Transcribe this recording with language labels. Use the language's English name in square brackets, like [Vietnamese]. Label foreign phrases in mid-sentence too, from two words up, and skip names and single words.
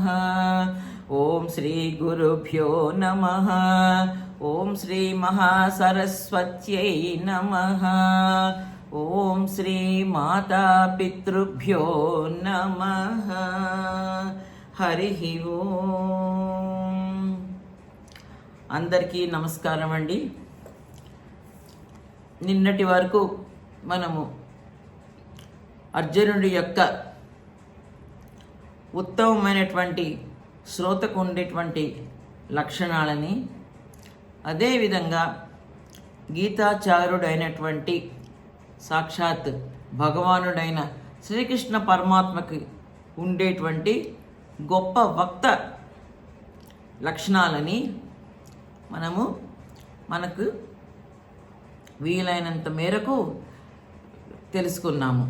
[Sanskrit] ओम श्री गुरुभ्यो नमः. ओम श्री महासरस्वत्यै नमः. ओम श्री माता पितृभ्यो नमः. हरिः ओम. [Telugu] అందరికీ నమస్కారం అండి. నిన్నటి వరకు మనము అర్జునుడి యొక్క ఉత్తమమైనటువంటి శ్రోతకు ఉండేటువంటి లక్షణాలని, అదేవిధంగా గీతాచారుడైనటువంటి సాక్షాత్ భగవానుడైన శ్రీకృష్ణ పరమాత్మకి ఉండేటువంటి గొప్ప వక్త లక్షణాలని మనకు వీలైనంత మేరకు తెలుసుకున్నాము.